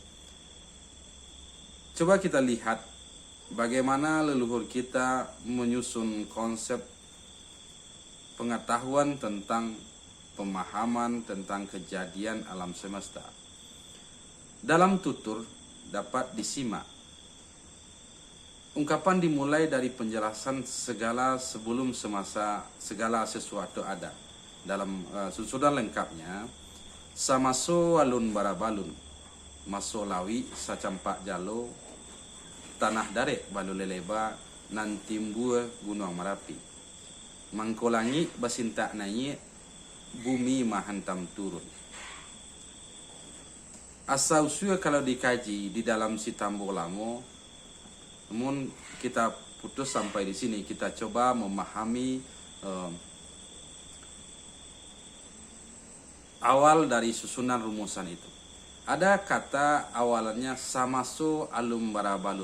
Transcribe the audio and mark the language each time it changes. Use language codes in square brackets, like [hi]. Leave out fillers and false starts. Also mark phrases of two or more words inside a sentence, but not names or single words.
[id] Coba kita lihat bagaimana leluhur kita menyusun konsep pengetahuan tentang pemahaman tentang kejadian alam semesta. Dalam tutur dapat disimak ungkapan dimulai dari penjelasan segala sebelum semasa segala sesuatu ada. Dalam susunan lengkapnya, [min] samaso alun barabalun, masolawi sacampak jalo, tanah darek balu leleba, nantimbua gunung Merapi. Mangkolangi basinta naik, bumi mahantam turun. [id] Asal usul kalau dikaji di dalam si Tambor Lamo, namun kita putus sampai di sini, kita coba memahami awal dari susunan rumusan itu. Ada kata awalannya [min] samaso alum barabalun.